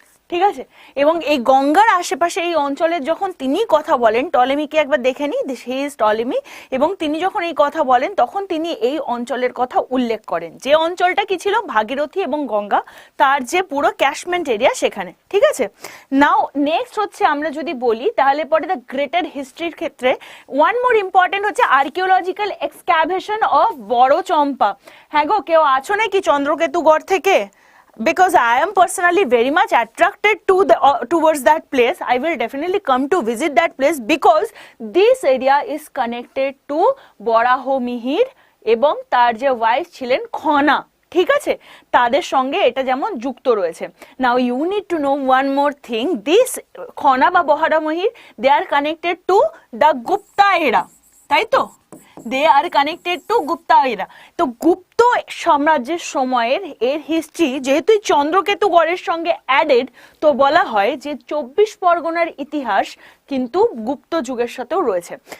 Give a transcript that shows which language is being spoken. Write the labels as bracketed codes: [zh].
[bn] ঠিক আছে, এবং এই গঙ্গার আশেপাশে এই অঞ্চলের যখন তিনি কথা বলেন, টলেমিকে একবার দেখে নি, [en] he is Ptolemy, [bn] এবং তিনি যখন এই কথা বলেন তখন তিনি এই অঞ্চলের কথা উল্লেখ করেন, যে অঞ্চলটা কি ছিল, ভাগীরথী এবং গঙ্গা তার যে পুরো ক্যাশমেন্ট এরিয়া সেখানে। ঠিক আছে, নাও নেক্সট হচ্ছে আমরা যদি বলি তাহলে পরে দ্য গ্রেটার হিস্ট্রির ক্ষেত্রে [en] one more important [bn] হচ্ছে [en] archaeological excavation of [bn] বড় চম্পা। হ্যাঁ গো, কেউ আছো নাকি চন্দ্রকেতুগড় থেকে? [en] Because I am personally very much attracted to towards that place. I will definitely come to visit that place because this area is connected to Varaha Mihir [bn] এবং তার যে ওয়াইফ ছিলেন [en] Khana. [bn] ঠিক আছে, তাদের সঙ্গে এটা যেমন যুক্ত রয়েছে। [en] Now you need to know one more thing, this Khana বা Varaha Mihir they are connected to the Gupta era, তাই তো, they are connected to Gupta era. [bn] তো গুপ্ত সাম্রাজ্যের সময়ের এর হিস্ট্রি যেহেতু চন্দ্রকেতুগড়ের সঙ্গে অ্যাডেড, তো বলা হয় যে 24 পরগনার ইতিহাস কিন্তু গুপ্ত যুগের সাথেও রয়েছে।